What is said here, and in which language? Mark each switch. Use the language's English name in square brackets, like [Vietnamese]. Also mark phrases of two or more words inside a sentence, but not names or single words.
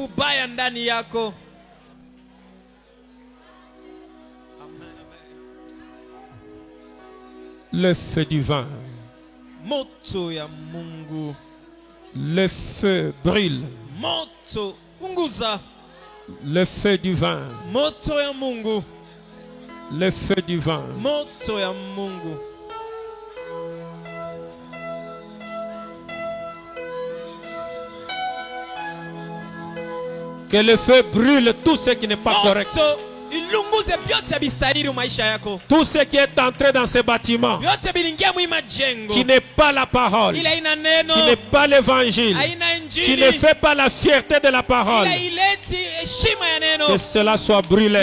[French] Le feu du vin. Le feu brûle. [Swahili] Moto unguza. [French] Le feu du vin. [Swahili] Moto ya Mungu. [French] Le feu du vin. [Swahili] Moto ya Mungu. [French] Que le feu brûle tout ce qui n'est pas correct. Tout ce qui est entré dans ce bâtiment, qui n'est pas la parole, qui n'est pas l'évangile, qui ne fait pas la fierté de la parole, Que cela soit brûlé.